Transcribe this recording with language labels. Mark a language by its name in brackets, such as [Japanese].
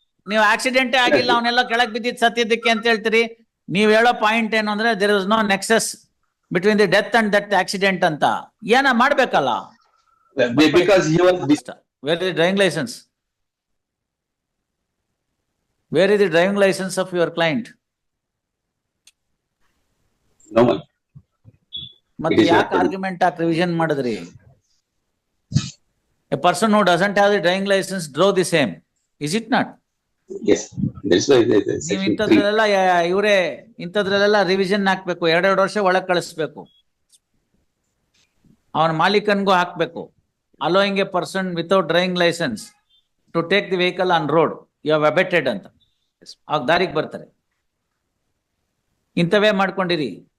[Kannada] ನೀವು ಆಕ್ಸಿಡೆಂಟೇ ಆಗಿಲ್ಲ, ಅವನ್ನೆಲ್ಲ ಕೆಳಗ್ ಬಿದ್ದಿದ್ ಸತ್ತಿದ್ದಕ್ಕೆ ಅಂತ ಹೇಳ್ತೀರಿ. ನೀವ್ ಹೇಳೋ ಪಾಯಿಂಟ್ ಏನು ಅಂದ್ರೆ [English] there is no nexus between the death and that accident [Kannada] ಅಂತ. ಏನ ಮಾಡ್ಬೇಕಲ್ಲ? [English] Because he was... Where is the driving license? Where is the driving license of your client? No, man. [Kannada] ಮತ್ತೆ ಯಾಕೆ ಆರ್ಗ್ಯುಮೆಂಟ್ ಹಾಕಿ ರಿವಿಷನ್ ಮಾಡಿದ್ರಿ? [English] A person who doesn't have the driving license drove the same. Is it not? Yes. That's why [Kannada] ನೀವು ಇಂಥದ್ರಲ್ಲೆಲ್ಲ ಇವರೇ ಇಂಥದ್ರಲ್ಲೆಲ್ಲ revision ಹಾಕ್ಬೇಕು. 2 ವರ್ಷ ಒಳಗೆ ಕಳಿಸ್ಬೇಕು. ಅವನ ಮಾಲೀಕನ್ಗೂ ಹಾಕ್ಬೇಕು. [English] allowing a person without driving licence to take the vehicle on road, you have abetted [Kannada] ಅಂತ. ಆಗ ದಾರಿಗೆ ಬರ್ತಾರೆ. ಇಂಥವೇ ಮಾಡ್ಕೊಂಡಿರಿ.